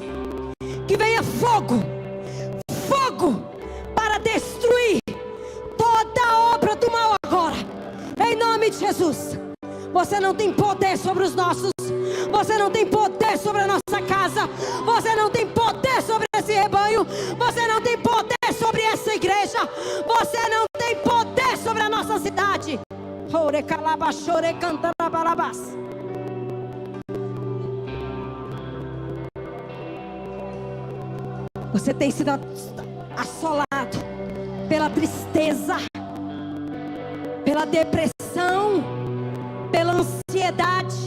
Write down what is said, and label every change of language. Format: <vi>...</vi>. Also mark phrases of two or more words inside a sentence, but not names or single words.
<pt>Que venha fogo, fogo, para destruir toda a obra do mal agora, em nome de Jesus. Você não tem poder sobre os nossos, você não tem poder sobre a nossa casa, você não tem poder sobre esse rebanho, você não tem poder sobre essa igreja, você não tem poder sobre a nossa cidade. Ore calabachore cantarabalabás. Você tem sido assolado pela tristeza, pela depressão, pela ansiedade.</pt>